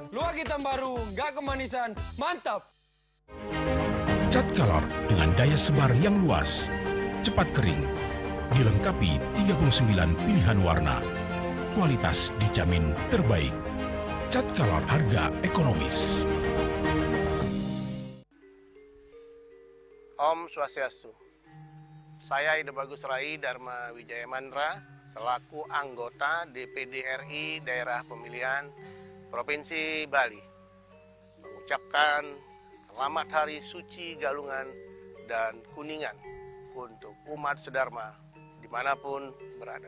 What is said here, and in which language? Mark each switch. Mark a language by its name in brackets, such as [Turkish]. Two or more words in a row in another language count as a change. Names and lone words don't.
[Indonesian] Luwak hitam baru, nggak kemanisan, mantap. Cat Color dengan daya sebar yang luas, cepat kering, dilengkapi 39 pilihan warna. Kualitas dijamin terbaik. Cat Color harga ekonomis. [Sanskrit] Om Swastiastu. [Indonesian] Saya Ida Bagus Rai Dharma Wijaya Mandra, selaku anggota DPD RI Daerah Pemilihan Provinsi Bali, mengucapkan Selamat Hari Suci Galungan dan Kuningan untuk umat sedharma dimanapun berada.